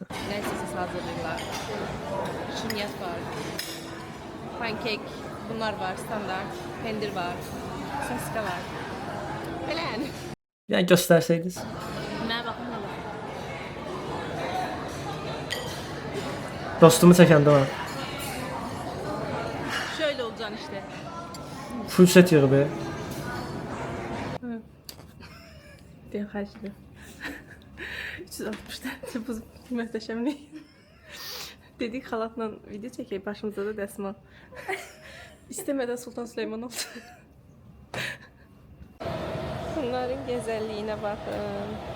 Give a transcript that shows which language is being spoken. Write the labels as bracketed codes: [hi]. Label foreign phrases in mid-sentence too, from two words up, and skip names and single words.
[az] Nəysə hazırlayırlar. Şinyas var. Pankek, bunlar var, standart. Pendir var. Saska var. Belə yəni. Yəni göstərsəydiniz. Mənə baxın nə var. Dostumu çəkəndə var. [tr] Şöyle olacaksın işte. [az] Full set yığıb. Ben xərclədim. 360 dənə bu möhtəşəmlik. Dedik xalatla video çəkək, başımıza da dəsmal. İstəmədən Sultan Süleyman oldu. Bunların gözəlliyinə baxın.